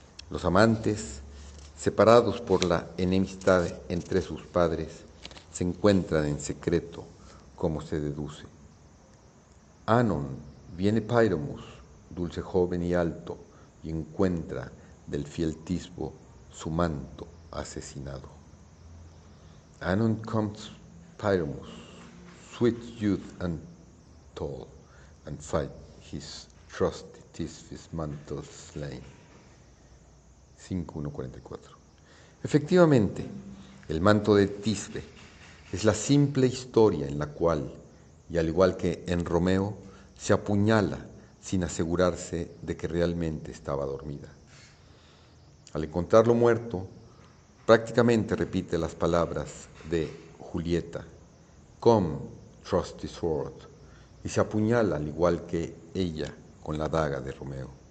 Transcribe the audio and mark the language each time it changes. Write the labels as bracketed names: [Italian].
[Spanish] Los amantes, separados por la enemistad entre sus padres, se encuentran en secreto, como se deduce. Anon viene Pyramus, dulce joven y alto, y encuentra del fiel Tisbo su manto asesinado. [English] Anon comes Pyramus, sweet youth and tall, and fight his trusty Tisbe's mantle slain. 5.1.44. [Spanish] Efectivamente, el manto de Tisbe es la simple historia en la cual, y al igual que en Romeo, se apuñala sin asegurarse de que realmente estaba dormida. Al encontrarlo muerto, prácticamente repite las palabras de Julieta, [English] "Come, trusty sword", [Spanish] y se apuñala al igual que ella con la daga de Romeo.